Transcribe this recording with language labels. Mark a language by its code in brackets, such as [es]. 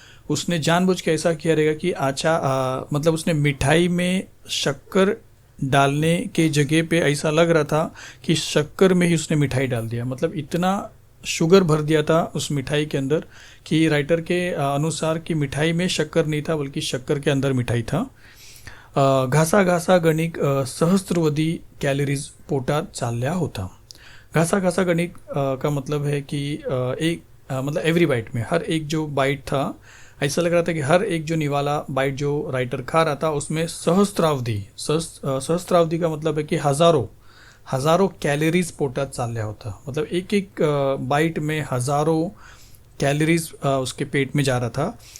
[hi] उसने जानबूझ के ऐसा किया रहेगा कि अच्छा मतलब उसने मिठाई में शक्कर डालने के जगह पे ऐसा लग रहा था कि शक्कर में ही उसने मिठाई डाल दिया, मतलब इतना शुगर भर दिया था उस मिठाई के अंदर कि राइटर के अनुसार कि मिठाई में शक्कर नहीं था बल्कि शक्कर के अंदर मिठाई था। [mr] घासा घासा गणिक सहस्त्रवधी कॅलरीज पोटात चालल्या होता। [hi] घासा घासा गणिक का मतलब है कि एक मतलब एवरी बाइट में, हर एक जो बाइट था ऐसा लग रहा था कि हर एक जो निवाला बाइट जो राइटर खा रहा था उसमें सहस्त्रावधी का मतलब है कि हजारों कॅलरीज [mr] पोटात चालल्या होता, [hi] मतलब एक एक बाइट में हजारों कॅलरीज उसके पेट में जा रहा था।